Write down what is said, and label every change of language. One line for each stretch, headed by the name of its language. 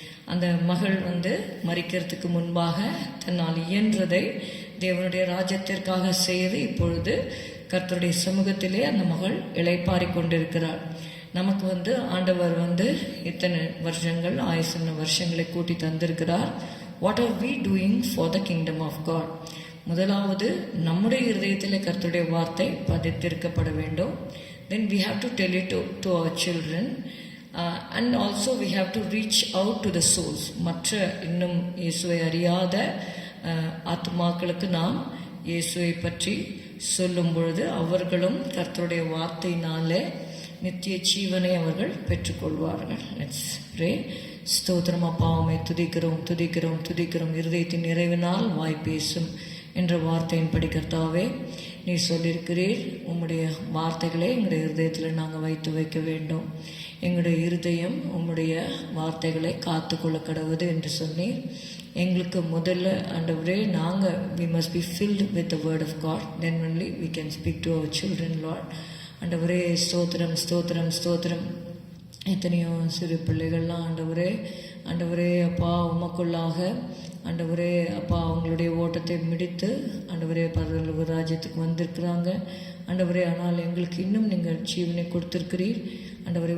Tamil: அந்த மகள் வந்து மரிக்கிறதுக்கு முன்பாக தன்னால் இயன்றதை தேவனுடைய ராஜ்யத்திற்காக செய்து இப்பொழுது கர்த்தருடைய சமூகத்திலே அந்த மகள் இளைப்பாரி கொண்டிருக்கிறாள். நமக்கு வந்து ஆண்டவர் வந்து இத்தனை வருஷங்கள், ஆயுசன வருஷங்களை கூட்டி தந்திருக்கிறார்.
English: What are we doing for the kingdom of God?
Tamil: முதலாவது நம்முடைய இருதயத்தில் கர்த்தருடைய வார்த்தை பதித்திருக்கப்பட வேண்டும்.
English: Then we have to tell it to our children and also we have to reach out to the souls.
Tamil: மற்ற இன்னும் இயேசுவை அறியாத ஆத்மாக்களுக்கு நாம் இயேசுவை பற்றி சொல்லும் பொழுது அவர்களும் கர்த்தருடைய வார்த்தையினாலே நித்திய ஜீவனை அவர்கள் பெற்றுக்கொள்வார்கள்.
English: Let's pray.
Tamil: ஸ்தோத்திரம் அப்பா, உம்மை துதிக்கிறோம் துதிக்கிறோம் துதிக்கிறோம். இருதயத்தின் நிறைவினால் வாய் பேசும் என்ற வார்த்தையின்படி கர்த்தாவே நீ சொல்லியிருக்கிறீர், உம்முடைய வார்த்தைகளை எங்களுடைய இருதயத்தில் நாங்கள் வைக்க வேண்டும். எங்களுடைய இருதயம் உம்முடைய வார்த்தைகளை காத்து கொள்ள கடவுது என்று சொன்னீர். எங்களுக்கு முதல்ல ஆண்டவரே நாங்கள்
English: we must be filled with the word of God, then only we can speak to our children, Lord.
Tamil: ஆண்டவரே ஸ்தோத்திரம் ஸ்தோத்திரம் ஸ்தோத்திரம். எத்தனையோ சிறு பிள்ளைகள்லாம் ஆண்டவரே அப்பா உமக்குள்ளாக ஆண்டவரே அப்பா அவங்களுடைய ஓட்டத்தை முடித்து ஆண்டவரே பரலோக ராஜ்யத்துக்கு வந்திருக்கிறாங்க ஆண்டவரே. ஆனால் எங்களுக்கு இன்னும் நீங்கள் ஜீவனை கொடுத்திருக்கிறீர் ஆண்டவரே.